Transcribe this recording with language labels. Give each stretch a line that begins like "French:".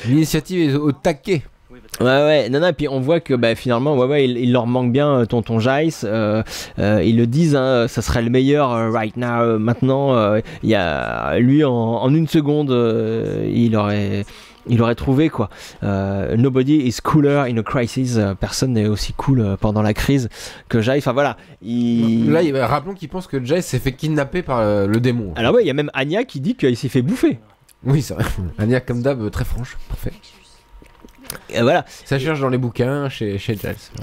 French: l'initiative est au taquet. Ouais, non, et puis on voit que finalement, il leur manque bien tonton Jace. Ils le disent, hein, ça serait le meilleur
English: right now.
French: Maintenant, il y a lui en une seconde, il aurait trouvé quoi.
English: Nobody is cooler in a crisis.
French: Personne n'est aussi cool pendant la crise que Jace. Enfin voilà. Là, rappelons qu'il pense que Jace s'est fait kidnapper par le démon. Alors ouais, il y a même Anya qui dit qu'il s'est fait bouffer. Oui, c'est vrai. Anya comme d'hab, très franche, parfait. Et voilà. Ça cherche dans les bouquins chez Jace.